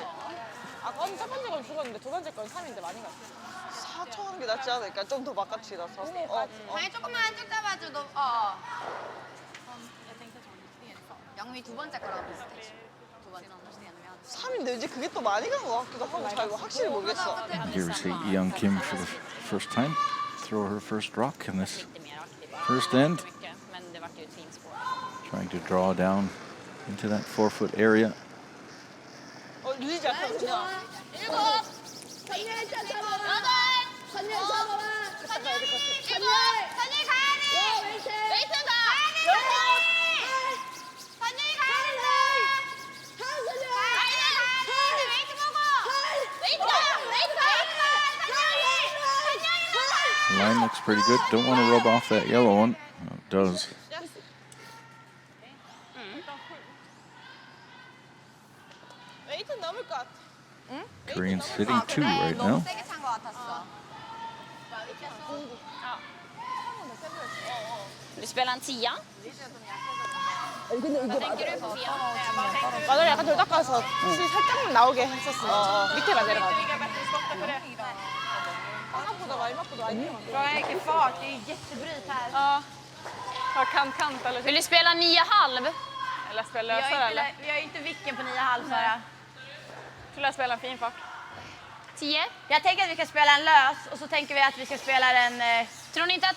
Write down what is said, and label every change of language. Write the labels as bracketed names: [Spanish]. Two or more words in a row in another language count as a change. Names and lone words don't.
[Korean] 아까는 첫 번째 건 죽었는데 두 번째 건 3인데 많이 갔어. 4초 하는 게 낫지 않을까? 좀 더 바깥이라서. 방에 조금만 한쪽 잡아줘. 너. 영미 두 번째 거랑 비슷해. 두 번째. 3인데 왠지 그게 또 많이 간 것 같기도 하고 잘 확실히 모르겠어. [English] And here we see Young Kim for the first time throw her first rock in this first end. [Swedish] Men det var ju ett fint spår. [English] Trying to draw down into that 4-foot area. [Korean] 누리지 않다 그냥. 7. 선율 짜 잡아라. 8. 선율 잡아라. 선율 가야 돼. 웨이트 가. 선율이 가야 된다. 웨이트 보고. [English] The line looks pretty good. Don't want to rub off that yellow one. Oh, it does. [Korean] 웨이트 넘을 것 같아. [English] Korean sitting 2 right now. [Korean] 세게 찬 것 같았어. [Swedish] Vill du spela en 10? [Korean] 근데 이거 맞아. [Swedish] Tänker du på fel? [Korean] 맞아, 약간 덜 닦아서 실 살짝만 나오게 했었어. 밑에가 내려가지고. 생각보다 마지막보다 많이 [Swedish] Frågan är vilken fart. Det är ju jättebryt här. Ja. Har kant eller Vill du spela 9,5? Eller spela lösare eller? Vi har ju inte vicken på 9,5 Sara. Skulle jag spela en fin fart? 10? Jag tänker att vi ska spela en lös och så tänker vi att vi ska spela den...